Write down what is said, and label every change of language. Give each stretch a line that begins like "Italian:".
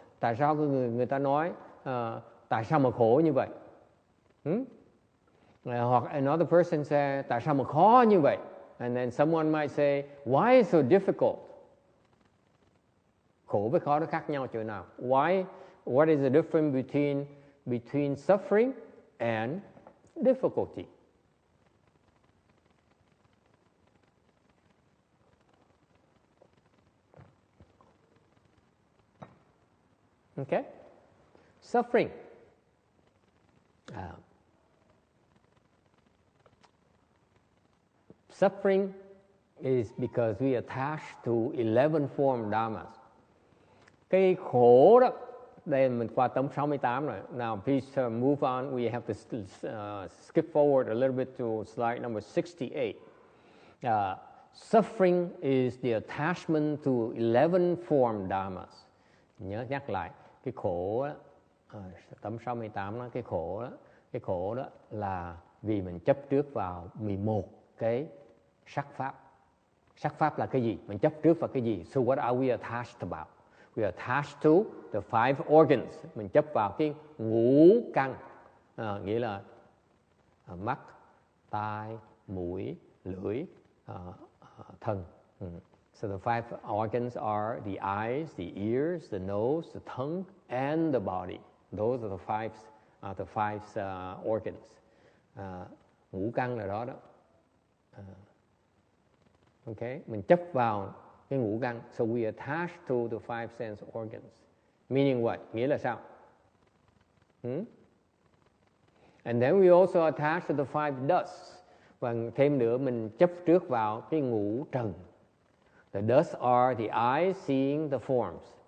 Vietnamese: Tại sao người ta nói tại sao mà khổ như vậy? Hoặc
English: another person say,
Vietnamese: tại sao mà khó như vậy?
English: And then someone might say, why is so difficult?
Vietnamese: Khổ với khó nó khác nhau chỗ nào?
English: What is the difference between suffering and difficulty? Okay? Suffering. Suffering is because we attach to 11 form dharmas.
Vietnamese: Cái khổ đó, đây mình qua tấm 68 rồi.
English: Now please move on. We have to skip forward a little bit to slide number 68. Suffering is the attachment to 11 form dharmas.
Vietnamese: Nhớ nhắc lại, cái khổ đó, tấm 68 đó, cái khổ đó là vì mình chấp trước vào 11 cái sắc pháp. Sắc pháp là cái gì? Mình chấp trước vào cái gì?
English: So what are we attached about? We are attached to the 5 organs.
Vietnamese: Mình chấp vào cái ngũ căn, nghĩa là mắt, tai, mũi, lưỡi, thân.
English: So the 5 organs are the eyes, the ears, the nose, the tongue, and the body. Those are the five organs.
Vietnamese: Ngũ căn là đó. Okay, mình chấp vào cái ngũ căn.
English: So we attach to the 5 sense organs. Meaning what?
Vietnamese: Nghĩa là sao?
English: And then we also attach to the 5 dusts.
Vietnamese: Và thêm nữa mình chấp trước vào cái ngũ trần.
English: The dusts are the eyes seeing the forms.